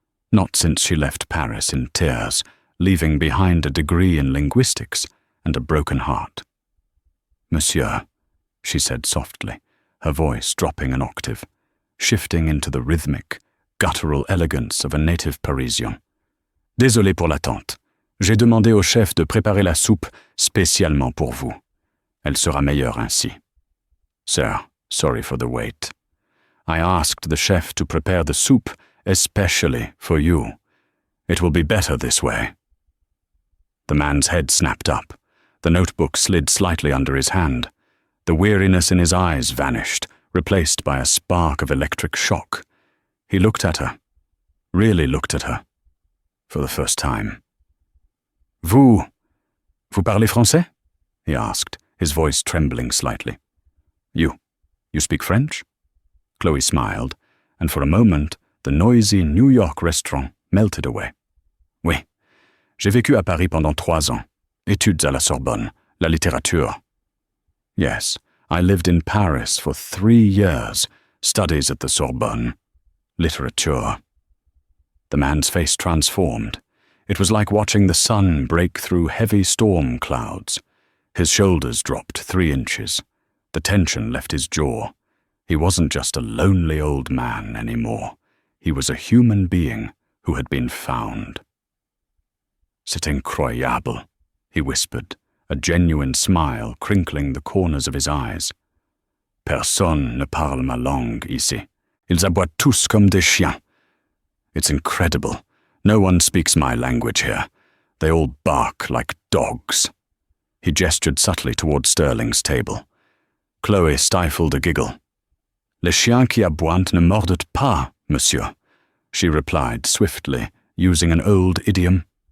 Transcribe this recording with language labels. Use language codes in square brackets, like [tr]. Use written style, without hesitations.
[en] Not since she left Paris in tears, leaving behind a degree in linguistics and a broken heart. Monsieur, she said softly, her voice dropping an octave, shifting into the rhythmic, guttural elegance of a native Parisian. [fr] Désolé pour l'attente. J'ai demandé au chef de préparer la soupe spécialement pour vous. Elle sera meilleure ainsi. [en] Sir, sorry for the wait. I asked the chef to prepare the soup especially for you. It will be better this way. The man's head snapped up. The notebook slid slightly under his hand. The weariness in his eyes vanished, replaced by a spark of electric shock. He looked at her, really looked at her, for the first time. [fr] Vous parlez français? [en] He asked, his voice trembling slightly. You speak French? Chloe smiled, and for a moment, the noisy New York restaurant melted away. [fr] Oui, j'ai vécu à Paris pendant 3 ans. Études à la Sorbonne, la littérature. [en] Yes, I lived in Paris for 3 years, studies at the Sorbonne, literature. The man's face transformed. It was like watching the sun break through heavy storm clouds. His shoulders dropped 3 inches. The tension left his jaw. He wasn't just a lonely old man anymore. He was a human being who had been found. [fr] C'est incroyable, [en] he whispered, a genuine smile crinkling the corners of his eyes. [fr] Personne ne parle ma langue ici. Ils aboient tous comme des chiens. [en] It's incredible. No one speaks my language here. They all bark like dogs. He gestured subtly toward Sterling's table. Chloe stifled a giggle. [fr] Les chiens qui aboient ne mordent pas, monsieur, [en] she replied swiftly, using an old idiom.